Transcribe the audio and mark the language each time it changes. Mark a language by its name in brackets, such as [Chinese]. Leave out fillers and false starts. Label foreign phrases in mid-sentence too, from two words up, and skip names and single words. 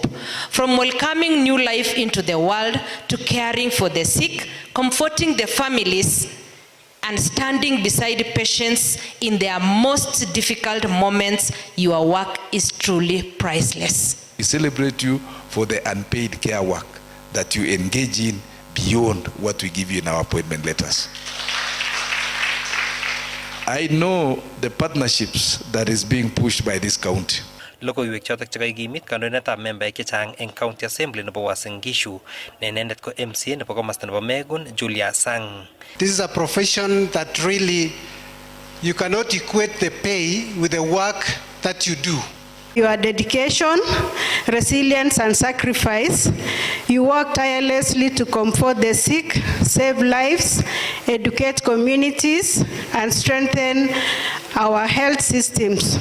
[English] From welcoming new life into the world to caring for the sick, comforting the families, and standing beside patients in their most difficult moments, your work is truly priceless. We celebrate you for the unpaid care work that you engage in beyond what we give you in our appointment letters. I know the partnerships that is being pushed by this county. [Kalenjin] Logoiwek chotok chekaikimit kandoindetab membaek chechang eng County Assembly nebo Uasin Gishu ne inendet ko MCA nebo komasta nebo Megun Julia Sang. [English] This is a profession that really you cannot equate the pay with the work that you do. Your dedication, resilience, and sacrifice. You work tirelessly to comfort the sick, save lives, educate communities, and strengthen our health systems.